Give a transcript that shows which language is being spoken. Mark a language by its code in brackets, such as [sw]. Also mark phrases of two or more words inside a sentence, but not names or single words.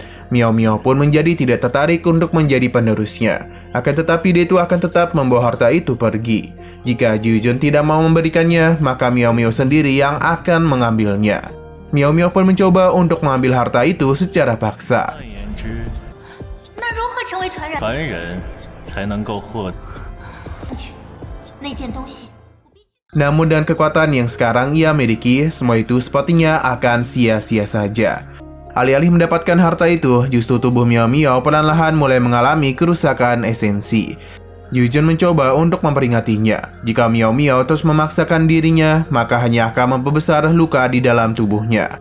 [id] Miao Miao pun menjadi tidak tertarik untuk menjadi penerusnya. Akan tetapi dia itu akan tetap membawa harta itu pergi. Jika Jiuzun tidak mau memberikannya, maka Miao Miao sendiri yang akan mengambilnya. Miao Miao pun mencoba untuk mengambil harta itu secara paksa. [zh] 那如何成为传人？凡人才能够获得。那件东西。 [id] Namun dengan kekuatan yang sekarang ia miliki, semua itu sepertinya akan sia-sia saja. Alih-alih mendapatkan harta itu, justru tubuh Miao Miao perlahan-lahan mulai mengalami kerusakan esensi. Yujun mencoba untuk memperingatinya. Jika Miao Miao terus memaksakan dirinya, maka hanya akan memperbesar luka di dalam tubuhnya.